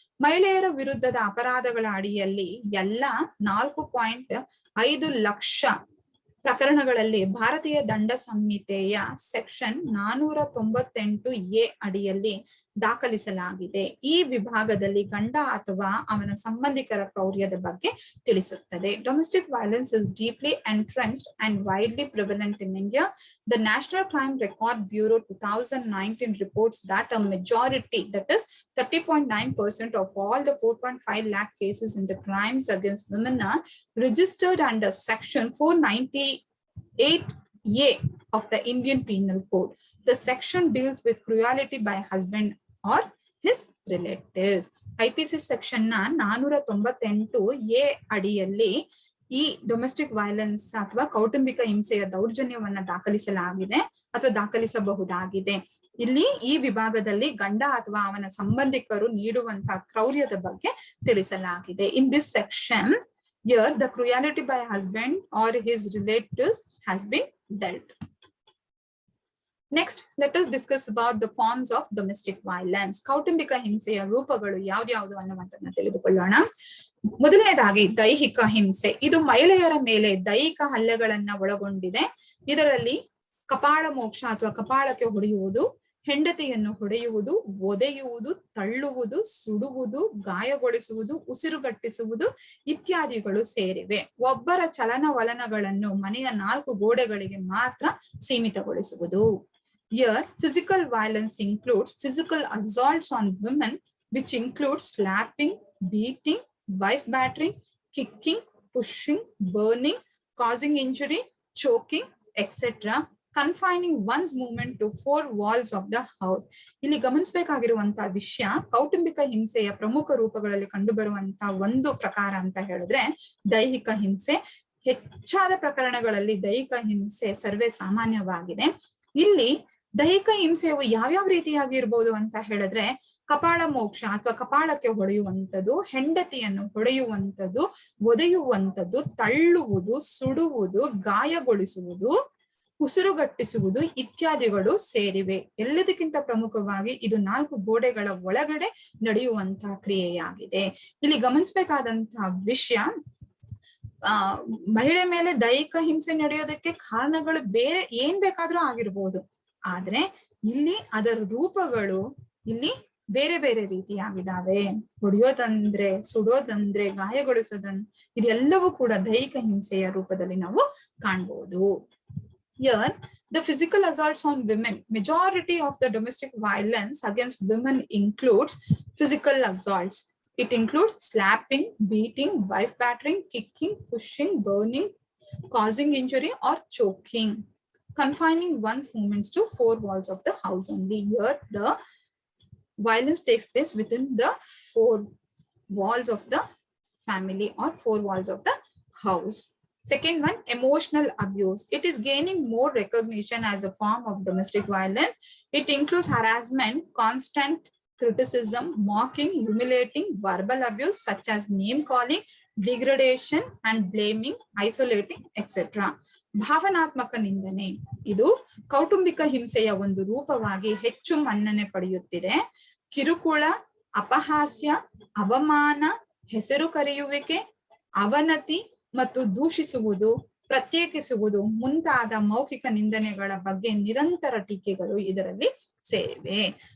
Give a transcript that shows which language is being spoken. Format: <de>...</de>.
<kn>ಮಹಿಳೆಯರ ವಿರುದ್ಧದ ಅಪರಾಧಗಳ ಅಡಿಯಲ್ಲಿ ಎಲ್ಲ 4.5 ಲಕ್ಷ ಪ್ರಕರಣಗಳಲ್ಲಿ ಭಾರತೀಯ ದಂಡ ಸಂಹಿತೆಯ ಸೆಕ್ಷನ್ 498A ಅಡಿಯಲ್ಲಿ ದಾಖಲಿಸಲಾಗಿದೆ. ಈ ವಿಭಾಗದಲ್ಲಿ ಗಂಡ ಅಥವಾ ಅವನ ಸಂಬಂಧಿಕರ ಕ್ರೌರ್ಯದ ಬಗ್ಗೆ ತಿಳಿಸುತ್ತದೆ.</kn> <en>Domestic violence is deeply entrenched and widely prevalent in India. The National Crime Record Bureau 2019 reports that a majority, that is 30.9% of all the 4.5 lakh cases in the crimes against women are registered under section 498A of the Indian Penal Code. The section deals with cruelty by husband or his relatives.</en> <kn>IPC section ನ 498 ಅಡಿಯಲ್ಲಿ ಈ domestic violence ಅಥವಾ ಕೌಟುಂಬಿಕ ಹಿಂಸೆಯ ದೌರ್ಜನ್ಯವನ್ನ ದಾಖಲಿಸಲಾಗಿದೆ ಅಥವಾ ದಾಖಲಿಸಬಹುದಾಗಿದೆ. ಇಲ್ಲಿ ಈ ವಿಭಾಗದಲ್ಲಿ ಗಂಡ ಅಥವಾ ಅವನ ಸಂಬಂಧಿಕರು ನೀಡುವಂತಹ ಕ್ರೌರ್ಯದ ಬಗ್ಗೆ ತಿಳಿಸಲಾಗಿದೆ.</kn> <en>In this section, here the cruelty by husband or his relatives has been dealt. Next, let us discuss about the forms of domestic violence.</en> <kn>ಕೌಟುಂಬಿಕ ಹಿಂಸೆಯ ರೂಪಗಳು ಯಾವ್ದ್ಯಾವ್ದು ಅನ್ನುವಂಥದ್ದನ್ನ ತಿಳಿದುಕೊಳ್ಳೋಣ. ಮೊದಲನೇದಾಗಿ ದೈಹಿಕ ಹಿಂಸೆ. ಇದು ಮಹಿಳೆಯರ ಮೇಲೆ ದೈಹಿಕ ಹಲ್ಲೆಗಳನ್ನ ಒಳಗೊಂಡಿದೆ. ಇದರಲ್ಲಿ ಕಪಾಳ ಮೋಕ್ಷ ಅಥವಾ ಕಪಾಳಕ್ಕೆ ಹೊಡೆಯುವುದು, ಹೆಂಡತಿಯನ್ನು ಹೊಡೆಯುವುದು, ಒದೆಯುವುದು, ತಳ್ಳುವುದು, ಸುಡುವುದು, ಗಾಯಗೊಳಿಸುವುದು, ಉಸಿರುಗಟ್ಟಿಸುವುದು ಇತ್ಯಾದಿಗಳು ಸೇರಿವೆ. ಒಬ್ಬರ ಚಲನವಲನಗಳನ್ನು ಮನೆಯ 4 ಗೋಡೆಗಳಿಗೆ ಮಾತ್ರ ಸೀಮಿತಗೊಳಿಸುವುದು.</kn> <en>Here, physical violence includes physical assaults on women, which includes slapping, beating, wife battering, kicking, pushing, burning, causing injury, choking, etc. Confining one's movement to 4 walls of the house.</en> <kn>ಇಲ್ಲಿ ಗಮನಿಸಬೇಕಾಗಿರುವಂತಹ ವಿಷಯ, ಕೌಟುಂಬಿಕ ಹಿಂಸೆಯ ಪ್ರಮುಖ ರೂಪಗಳಲ್ಲಿ ಕಂಡುಬರುವಂತಹ ಒಂದು ಪ್ರಕಾರ ಅಂತ ಹೇಳಿದ್ರೆ ದೈಹಿಕ ಹಿಂಸೆ. ಹೆಚ್ಚಾದ ಪ್ರಕರಣಗಳಲ್ಲಿ ದೈಹಿಕ ಹಿಂಸೆ ಸರ್ವೇ ಸಾಮಾನ್ಯವಾಗಿದೆ. ಇಲ್ಲಿ ದೈಹಿಕ ಹಿಂಸೆಯು ಯಾವ್ಯಾವ ರೀತಿಯಾಗಿ ಇರ್ಬೋದು ಅಂತ ಹೇಳಿದ್ರೆ ಕಪಾಳ ಮೋಕ್ಷ ಅಥವಾ ಕಪಾಳಕ್ಕೆ ಹೊಡೆಯುವಂಥದ್ದು, ಹೆಂಡತಿಯನ್ನು ಹೊಡೆಯುವಂಥದ್ದು, ಒದೆಯುವಂಥದ್ದು, ತಳ್ಳುವುದು, ಸುಡುವುದು, ಗಾಯಗೊಳಿಸುವುದು, ಉಸಿರುಗಟ್ಟಿಸುವುದು ಇತ್ಯಾದಿಗಳು ಸೇರಿವೆ. ಎಲ್ಲದಕ್ಕಿಂತ ಪ್ರಮುಖವಾಗಿ ಇದು 4 ಗೋಡೆಗಳ ಒಳಗಡೆ ನಡೆಯುವಂತಹ ಕ್ರಿಯೆಯಾಗಿದೆ. ಇಲ್ಲಿ ಗಮನಿಸಬೇಕಾದಂತಹ ವಿಷಯ, ಮಹಿಳೆ ಮೇಲೆ ದೈಹಿಕ ಹಿಂಸೆ ನಡೆಯೋದಕ್ಕೆ ಕಾರಣಗಳು ಬೇರೆ ಏನ್ ಬೇಕಾದ್ರೂ ಆಗಿರ್ಬೋದು. ಆದ್ರೆ ಇಲ್ಲಿ ಅದರ ರೂಪಗಳು ಇಲ್ಲಿ ಬೇರೆ ಬೇರೆ ರೀತಿಯಾಗಿದ್ದಾವೆ. ಹೊಡೆಯೋದಂದ್ರೆ, ಸುಡೋದಂದ್ರೆ, ಗಾಯಗೊಳಿಸೋದಂದ್ರೆ ಇದೆಲ್ಲವೂ ಕೂಡ ದೈಹಿಕ ಹಿಂಸೆಯ ರೂಪದಲ್ಲಿ ನಾವು ಕಾಣಬಹುದು.</kn> <en>Here, the physical assaults on women. Majority of the domestic violence against women includes physical assaults. It includes slapping, beating, wife battering, kicking, pushing, burning, causing injury or choking. Confining one's movements to 4 walls of the house only. Here, the violence takes place within the 4 walls of the family or 4 walls of the house. Second one, emotional abuse. It is gaining more recognition as a form of domestic violence. It includes harassment, constant criticism, mocking, humiliating, verbal abuse such as name calling, degradation and blaming, isolating, etc.</en> <kn>ಭಾವನಾತ್ಮಕ ನಿಂದನೆ ಇದು ಕೌಟುಂಬಿಕ ಹಿಂಸೆಯ ಒಂದು ರೂಪವಾಗಿ ಹೆಚ್ಚು ಮನ್ನಣೆ ಪಡೆಯುತ್ತಿದೆ. ಕಿರುಕುಳ, ಅಪಹಾಸ್ಯ, ಅವಮಾನ, ಹೆಸರು ಕರೆಯುವಿಕೆ, ಅವನತಿ ಮತ್ತು ದೂಷಿಸುವುದು, ಪ್ರತ್ಯೇಕಿಸುವುದು ಮುಂತಾದ ಮೌಖಿಕ ನಿಂದನೆಗಳ ಬಗ್ಗೆ ನಿರಂತರ ಟೀಕೆಗಳು ಇದರಲ್ಲಿ ಸೇರಿವೆ.</kn>